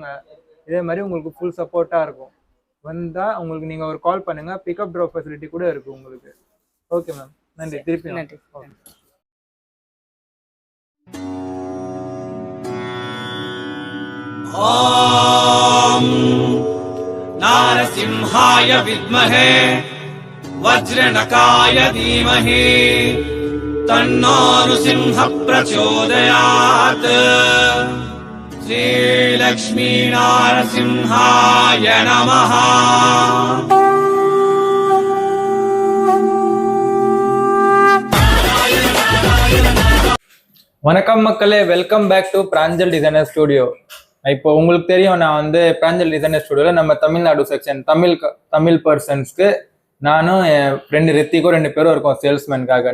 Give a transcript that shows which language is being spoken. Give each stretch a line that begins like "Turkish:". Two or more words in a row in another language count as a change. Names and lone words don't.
Tamil: இதே மாதிரி உங்களுக்கு
English: full support
Tamil: இருக்கும். வந்தா உங்களுக்கு நீங்க ஒரு கால் பண்ணுங்க,
English: pickup drop facility
Tamil: கூட இருக்கு உங்களுக்கு.
English: okay ma'am,
Tamil: நன்றி. திருப்பி நன்றி.
Sanskrit: ஓம் नारसिंहाय विद्महे वज्रनकाय धीमहि तन्नो नृसिंह प्रचोदयात्। श्रीलक्ष्मी नारसिंहाय नमः।
Tamil: வணக்கம் மக்களே,
English: welcome back to
Tamil: பிராஞ்சல் டிசைனர் ஸ்டுடியோ. இப்போ உங்களுக்கு தெரியும், நான் வந்து பிராஞ்சல் டிசைனர் ஸ்டுடியோல நம்ம தமிழ்நாடு செக்ஷன் தமிழ் பர்சன்ஸ்க்கு நானும் என் ஃப்ரெண்டு ரித்திக்கும் 2 பேரும் இருக்கோம் சேல்ஸ்மேனுக்காக.